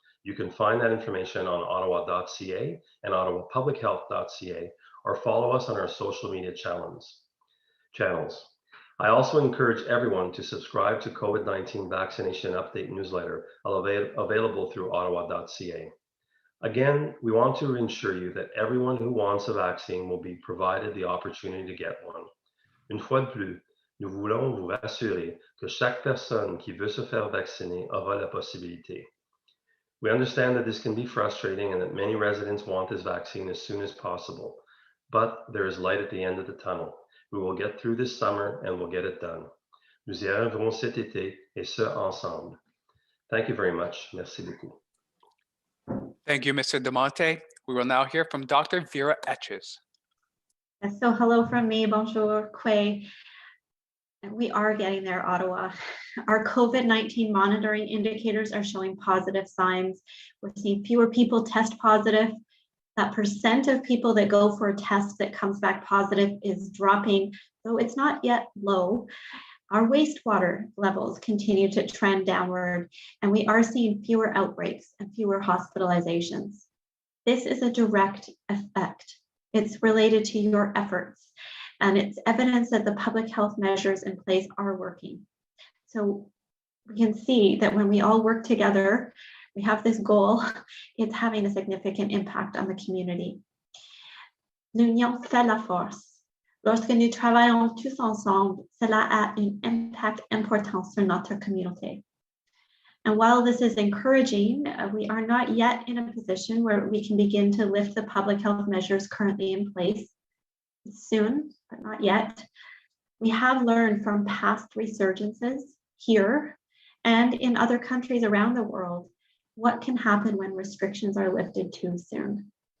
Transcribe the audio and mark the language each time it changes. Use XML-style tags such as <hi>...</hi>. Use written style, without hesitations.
<en>You can find that information on ottawa.ca and ottawapublichealth.ca or follow us on our social media channels. I also encourage everyone to subscribe to COVID-19 vaccination update newsletter available through ottawa.ca. Again, we want to ensure you that everyone who wants a vaccine will be provided the opportunity to get one.</en> <fr>Une fois de plus, nous voulons vous rassurer que chaque personne qui veut se faire vacciner aura la possibilité.</fr> <en>We understand that this can be frustrating and that many residents want this vaccine as soon as possible, but there is light at the end of the tunnel. We will get through this summer and we'll get it done.</en> <fr>Nous y arriverons cet été et ce ensemble.</fr> <en>Thank you very much.</en> <fr>Merci beaucoup.</fr> <en>Thank you, Mr. Demonte. We will now hear from Dr. Vera Etches. So hello from me, bonjour, Quay. We are getting there, Ottawa. Our COVID-19 monitoring indicators are showing positive signs. We're seeing fewer people test positive. That percent of people that go for a test that comes back positive is dropping, though it's not yet low. Our wastewater levels continue to trend downward, and we are seeing fewer outbreaks and fewer hospitalizations. This is a direct effect. It's related to your efforts, and it's evidence that the public health measures in place are working. So we can see that when we all work together, we have this goal, it's having a significant impact on the community.</en> <fr>L'union fait la force. Lorsque nous travaillons tous ensemble, cela a un impact important sur notre communauté.</fr> <en>And while this is encouraging, we are not yet in a position where we can begin to lift the public health measures currently in place. Soon, but not yet. We have learned from past resurgences here and in other countries around the world what can happen when restrictions are lifted too soon.</en>